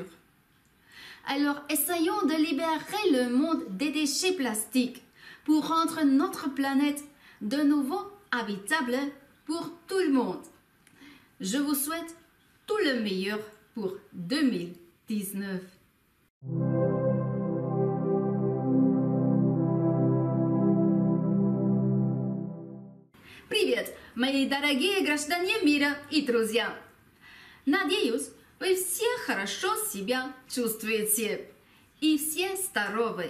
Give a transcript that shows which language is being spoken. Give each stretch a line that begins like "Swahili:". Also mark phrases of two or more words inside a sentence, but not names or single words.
French: Alors essayons de libérer le monde des déchets plastiques pour rendre notre planète de nouveau habitable pour tout le monde. Je vous souhaite tout le meilleur pour 2019.
Russian: Привет, мои дорогие граждане мира и друзья! Надеюсь, вы все хорошо себя чувствуете и все здоровы.